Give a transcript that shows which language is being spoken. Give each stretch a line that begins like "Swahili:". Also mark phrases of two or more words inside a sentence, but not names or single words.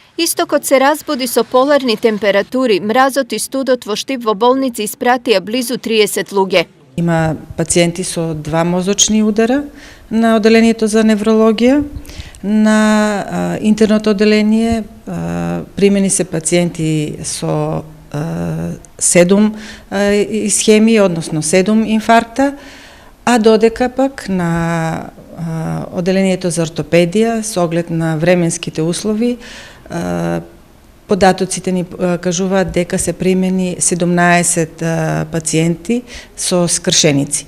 Macedonian: Исто код се разбуди со поларни температури, мразот и студот во Štip во болници испратија близу 30 луѓе. Има пациенти со 2 мозочни удара на оделението за неврологија. На интерното оделение примени се пациенти со 7 исхемии, односно 7 инфаркта, а додека пак на оделението за ортопедија, со оглед на временските услови, податоците ни кажуваат дека се примени 17 пациенти со скршеници.